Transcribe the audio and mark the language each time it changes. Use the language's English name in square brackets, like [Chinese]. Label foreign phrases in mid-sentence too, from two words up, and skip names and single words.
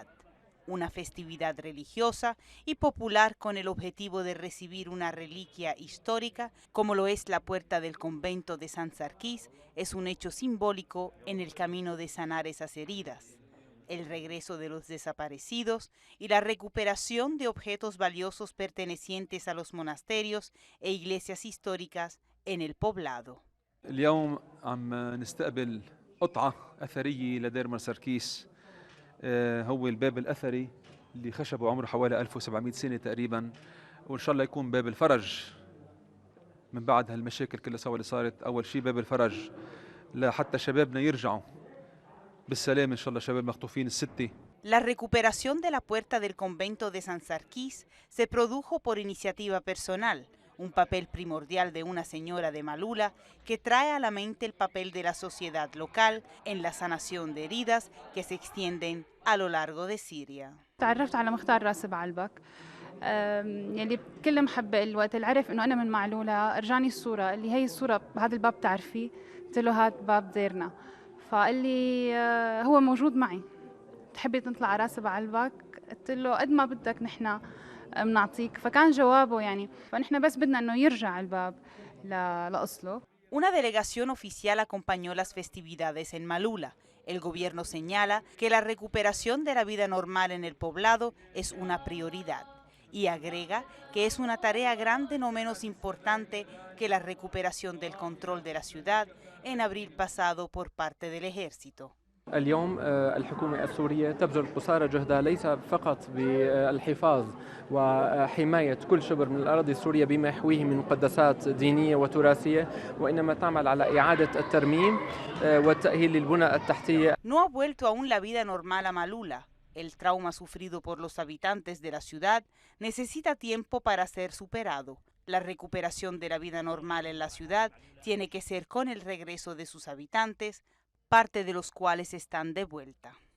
[Spanish] Una festividad religiosa y popular con el objetivo de recibir una reliquia histórica, como lo es la puerta del convento de San Sarkis, es un hecho simbólico en el camino de sanar esas heridas. El regreso de los desaparecidos y la recuperación de objetos valiosos pertenecientes a los monasterios e iglesias históricas en el poblado. [Arabic] اليوم عم نستقبل قطعة أثرية لدير سركيس، هو الباب الأثري اللي خشبه عمره حوالي 1700 سنة تقريبا، وإن شاء الله يكون باب الفرج من بعد هالمشاكل كلها سوا اللي صارت. أول شيء باب الفرج لحتى شبابنا يرجعوا بالسلام إن شاء الله، شباب مخطوفين الستة. [Spanish] La recuperación de la puerta del convento de San Sarkis se produjo por iniciativa personal, un papel primordial de una señora de Malula que trae a la mente el papel de la sociedad local en la sanación de heridas que se extienden a lo largo de Siria. [Arabic] تعرفت على مختار راس بعلبك يلي بكل محبة الوقت اللي عرف انه انا من معلولة رجعني الصورة اللي هي الصورة بهذا الباب بتعرفيه، قلت له هاد باب ديرنا، فقال لي هو موجود معي، تحبي تطلع على راس بعلبك؟ قلت له قد ما بدك نحن بنعطيك، فكان جوابه يعني فنحن بس بدنا انه يرجع الباب لأصله. [Spanish] Una delegación oficial acompañó las festividades en Malula. El gobierno señala que la recuperación de la vida normal en el poblado es una prioridad y agrega que es una tarea grande no menos importante que la recuperación del control de la ciudad en abril pasado por parte del ejército. [Arabic] اليوم الحكومة السورية تبذل قصارى جهدها ليس فقط بالحفاظ وحماية كل شبر من الأراضي السورية بما يحويه من مقدسات دينية وتراثية، وإنما تعمل على إعادة الترميم والتأهيل للبنى التحتية. [Spanish] No ha vuelto aún la vida normal a Malula. El trauma sufrido por los habitantes de la ciudad necesita tiempo para ser superado. La recuperación de la vida normal en la ciudad tiene que ser con el regreso de sus habitantes, parte de los cuales están de vuelta.